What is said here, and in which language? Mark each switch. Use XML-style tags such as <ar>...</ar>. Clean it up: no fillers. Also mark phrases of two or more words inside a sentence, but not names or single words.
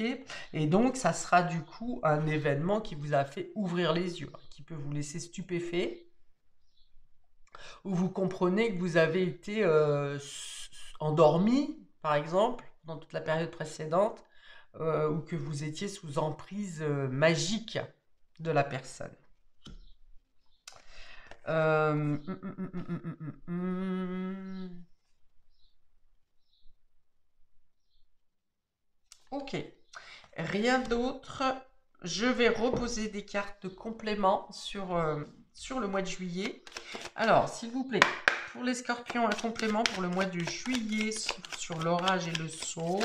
<fr>Et donc ça sera du coup un événement qui vous a fait ouvrir les yeux, hein, qui peut vous laisser stupéfait où vous comprenez que vous avez été endormi, par exemple, dans toute la période précédente, ou que vous étiez sous emprise magique de la personne. Euh, hum, hum, hum, hum, hum, hum, hum. Ok, rien d'autre. Je vais reposer des cartes de complément sur le mois de juillet. Alors, s'il vous plaît, pour les scorpions, un complément pour le mois de juillet sur l'orage et le saut.</fr>